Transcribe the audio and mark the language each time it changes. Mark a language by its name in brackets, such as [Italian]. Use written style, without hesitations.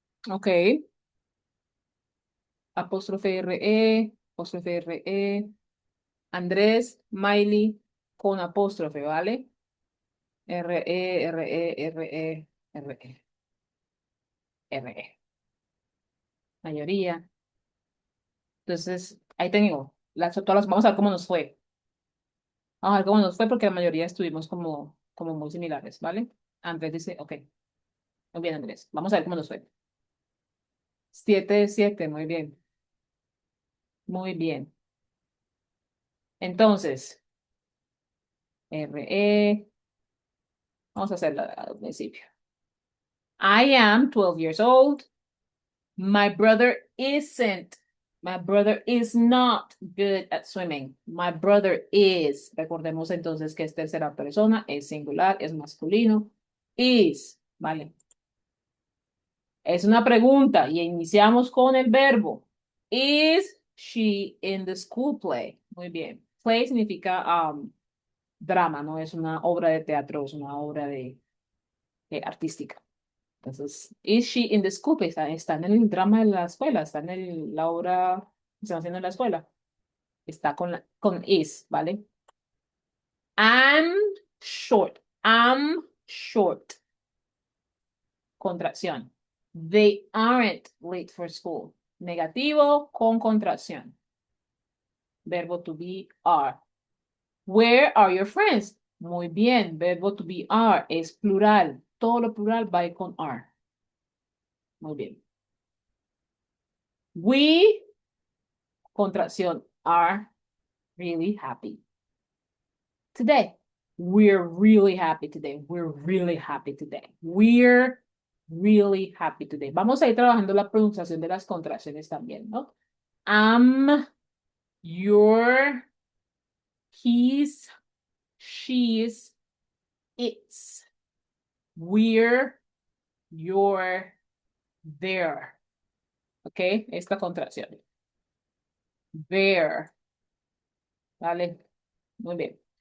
[Spanish] Ok. Apóstrofe R-E, apóstrofe R-E. Andrés, Miley, con apóstrofe, ¿vale? R-E, R-E, R-E, R-E, R-E. Mayoría. Entonces, ahí tengo. Vamos a ver cómo nos fue. Vamos a ver cómo nos fue porque la mayoría estuvimos como muy similares, ¿vale? Andrés dice, ok. Muy bien, Andrés. Vamos a ver cómo nos fue. 7 de 7, muy bien. Muy bien. Entonces, R-E. Vamos a hacerla al principio. [English] I am 12 years old. My brother isn't. My brother is not good at swimming. My brother is. [Spanish] Recordemos entonces que es tercera persona, es singular, es masculino. Is. Vale. Es una pregunta y iniciamos con el verbo. [English] Is she in the school play? [Spanish] Muy bien. Play significa drama, no es una obra de teatro, es una obra de artística. [English] Entonces, is she in the school play? [Spanish] Está en el drama de la escuela, está en la obra que están haciendo en la escuela. Está con is, ¿vale? [English] I'm short. I'm short. Contracción. They aren't late for school. [Spanish] Negativo con contracción. Verbo to be are. [English] Where are your friends? [Spanish] Muy bien, [English] verbo to be are es plural. [Spanish] Todo lo plural va con are. Muy bien. [English] We, contracción, are really happy today. We're really happy today. We're really happy today. We're really happy today. [Spanish] Vamos a ir trabajando la pronunciación de las contracciones también, ¿no? [English] Am, your, his, she's, it's. We're, your, their. [Spanish] ¿Ok? Esta contracción. Their. ¿Vale? Muy bien.